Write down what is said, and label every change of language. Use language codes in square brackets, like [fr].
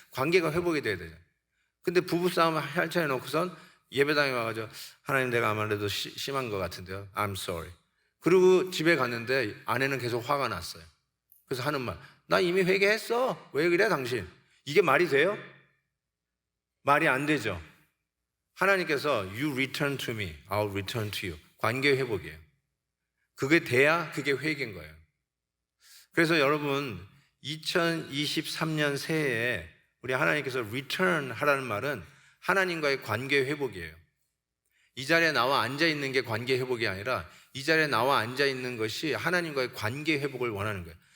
[ko] 관계가 회복이 돼야 되잖아요. 근데 부부싸움을 펼쳐 놓고선 예배당에 와가지고 하나님 내가 아무래도 심한 것 같은데요, [en] I'm sorry. [ko] 그리고 집에 갔는데 아내는 계속 화가 났어요. 그래서 하는 말, 나 이미 회개했어, 왜 그래 당신? 이게 말이 돼요? 말이 안 되죠. 하나님께서 [en] You return to me, I'll return to you. [ko] 관계 회복이에요. 그게 돼야 그게 회개인 거예요. 그래서 여러분 2023년 새해에 우리 하나님께서 return 하라는 말은 하나님과의 관계 회복이에요. 이 자리에 나와 앉아있는 게 관계 회복이 아니라 이 자리에 나와 앉아있는 것이 하나님과의 관계 회복을 원하는 거예요.